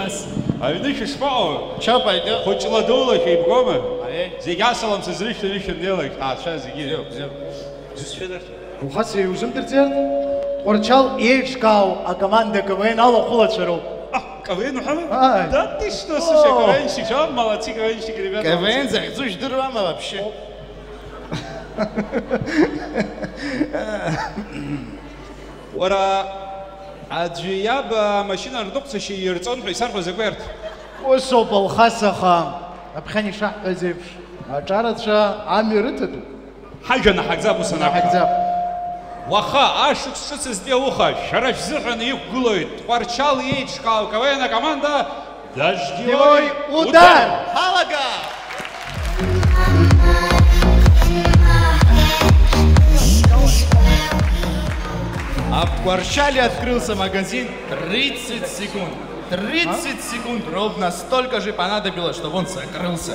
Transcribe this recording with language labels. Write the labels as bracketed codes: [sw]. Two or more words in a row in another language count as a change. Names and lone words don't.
[ab] Аҩны шәышԥаҟоу? Чапаида. Хәыҷла дула шәеибгома? Зегь асалам сызрышьҭан ишәындеилак, ҭаацәа зегьы. Алхас, иузымдырӡеит? Тҟәарчал еиҿкаау акоманда КВН алахәылацәароуп. КВН уҳәама? [ru] Да ты что, слушай, КВНщик, а? Молодцы, КВНщики, ребята. [ab] КВН захьӡу жәдыруама вообще? Уара аӡәы иаб амашьына рныҟәцашьа ирҵон ҳәа исарҳәоз закәи арҭ? Усоуп Алхас, аха аԥхьан ишаҳҳәаз еиԥш аҿарацәа ами рыҭатәуп. Ҳажәа наҳагӡап ус анакәха. Наҳагӡап. Уаха ашықәс ҿыцызтәи ауха шәара шәзыҳәан иқәгылоит Тҟәарчал еиҿкаау КВН акоманда Дождевой удар! Халага! [ru] А в Тҟәарчале открылся магазин 30 секунд. 30 секунд ровно столько же понадобилось, чтобы он закрылся.